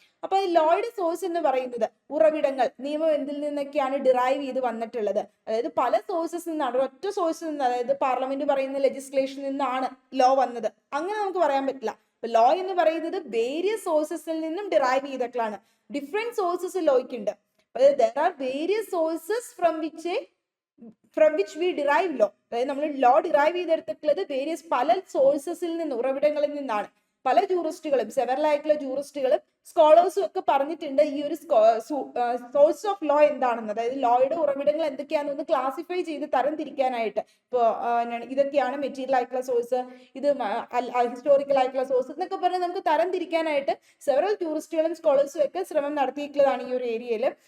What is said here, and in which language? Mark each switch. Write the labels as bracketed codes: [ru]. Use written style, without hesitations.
[ml] അപ്പൊ ലോയുടെ സോഴ്സ് എന്ന് പറയുന്നത് ഉറവിടങ്ങൾ, നിയമം എന്തിൽ നിന്നൊക്കെയാണ് ഡിറൈവ് ചെയ്ത് വന്നിട്ടുള്ളത്, അതായത് പല സോഴ്സസ് നിന്നാണ്, ഒറ്റ സോഴ്സിൽ നിന്ന്, അതായത് പാർലമെന്റ് പറയുന്ന ലെജിസ്ലേഷനിൽ നിന്നാണ് ലോ വന്നത്, അങ്ങനെ നമുക്ക് പറയാൻ പറ്റില്ല. അപ്പൊ ലോ എന്ന് പറയുന്നത് വേരിയസ് സോഴ്സസിൽ നിന്നും ഡിറൈവ് ചെയ്തിട്ടുള്ളതാണ്. ഡിഫറെന്റ് സോഴ്സസ് ലോയ്ക്ക് ഉണ്ട്. അതായത് [en] there are various sources from which we derive law. [ml] അതായത് നമ്മൾ ലോ ഡിറൈവ് ചെയ്തെടുത്തിട്ടുള്ളത് വേരിയസ് പല സോഴ്സസിൽ നിന്ന്, ഉറവിടങ്ങളിൽ നിന്നാണ്. പല ജൂറിസ്റ്റുകളും, സെവറൽ ആയിട്ടുള്ള ജൂറിസ്റ്റുകളും സ്കോളേഴ്സും ഒക്കെ പറഞ്ഞിട്ടുണ്ട് ഈ ഒരു സോഴ്സ് ഓഫ് ലോ എന്താണെന്ന്, അതായത് ലോയുടെ ഉറവിടങ്ങൾ എന്തൊക്കെയാണെന്ന് ക്ലാസിഫൈ ചെയ്ത് തരം തിരിക്കാനായിട്ട്. ഇപ്പോൾ ഇതൊക്കെയാണ് മെറ്റീരിയൽ ആയിട്ടുള്ള സോഴ്സ്, ഇത് ഹിസ്റ്റോറിക്കൽ ആയിട്ടുള്ള സോഴ്സ് എന്നൊക്കെ പറഞ്ഞ് നമുക്ക് തരം തിരിക്കാനായിട്ട് സെവറൽ ജൂറിസ്റ്റുകളും സ്കോളേഴ്സും ഒക്കെ ശ്രമം നടത്തിയിട്ടുള്ളതാണ് ഈ ഒരു ഏരിയയിൽ.